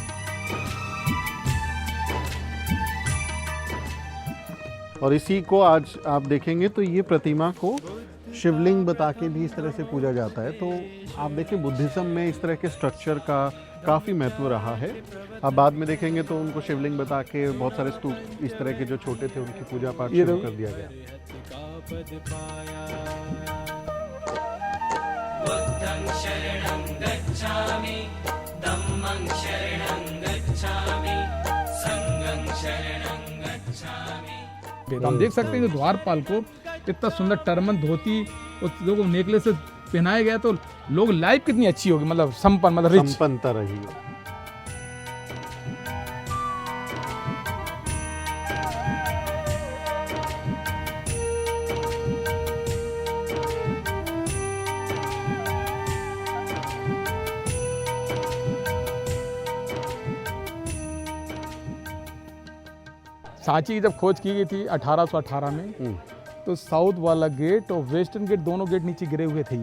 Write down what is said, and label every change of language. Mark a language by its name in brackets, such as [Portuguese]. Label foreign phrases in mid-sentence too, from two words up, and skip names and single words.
[Hindi] और इसी को आज आप देखेंगे तो ये प्रतिमा को शिवलिंग बता के भी इस तरह से पूजा जाता है। तो आप देखें बुद्धिज़्म में इस तरह के स्ट्रक्चर का काफ़ी महत्व रहा है। अब बाद में देखेंगे तो उनको शिवलिंग बता के बहुत सारे स्तूप इस तरह के जो छोटे थे उनकी पूजा पाठ शुरू कर दिया गया। [Pali] बुद्धं शरणं गच्छामि, धम्मं शरणं गच्छामि, संघं शरणं गच्छामि। [Hindi] हम देख सकते हैं कि द्वारपाल को इतना सुंदर टर्मन धोती उस लोगों नेकलेस से पहनाया गया, तो लोग लाइफ कितनी अच्छी होगी, मतलब संपन्न, मतलब रिच, संपन्नता रही। सांची की जब खोज की गई थी 1818 में, तो साउथ वाला गेट और [English] western gate [Hindi] दोनों गेट नीचे गिरे हुए थे।